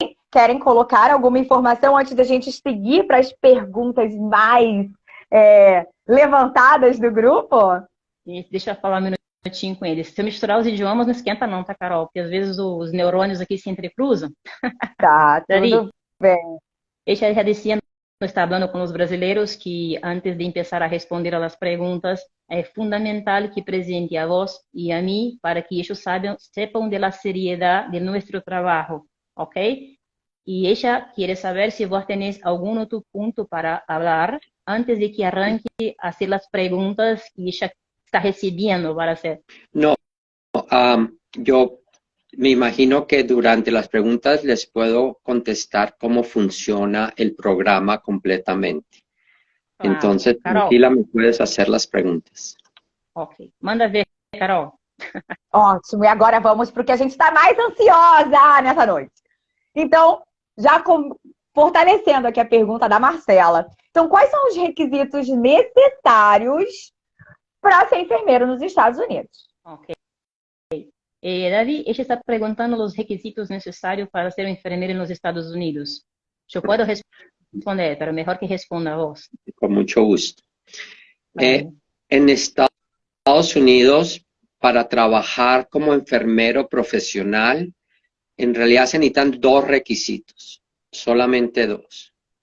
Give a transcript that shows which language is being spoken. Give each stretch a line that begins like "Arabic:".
Portuguese: Querem colocar alguma informação antes da gente seguir para as perguntas mais levantadas do grupo? Deixa eu falar um minutinho com eles. Se eu misturar os idiomas, não esquenta não, tá, Carol? Porque às vezes os neurônios aqui se entrecruzam. Tá, tudo bem.
Spanish: Ella ya decía, está hablando con los brasileños que antes de empezar a responder a las preguntas, es fundamental que presente a vos y a mí para que ellos sepan de la seriedad de nuestro trabajo, ¿ok? Y ella quiere saber si vos tenés algún otro punto para hablar antes de que arranque a hacer las preguntas que ella está recibiendo para hacer. No, yo me imagino que durante las preguntas les puedo contestar cómo funciona el programa completamente. Claro. Entonces, Carol, tranquila, me puedes hacer las preguntas.
Portuguese: Ok. Manda ver, Carol. Ótimo. E agora vamos para o que a gente está mais ansiosa nessa noite. Então, já fortalecendo aqui a pergunta da Marcela. Então, quais são os requisitos necessários para ser enfermeiro nos Estados Unidos? Ok.
Spanish: David, ella está preguntando los requisitos necesarios para ser un enfermero en los Estados Unidos. Yo puedo responder, pero mejor que responda vos. Con mucho gusto. En Estados Unidos, para trabajar como enfermero profesional, en realidad se necesitan 2 requisitos, solamente 2.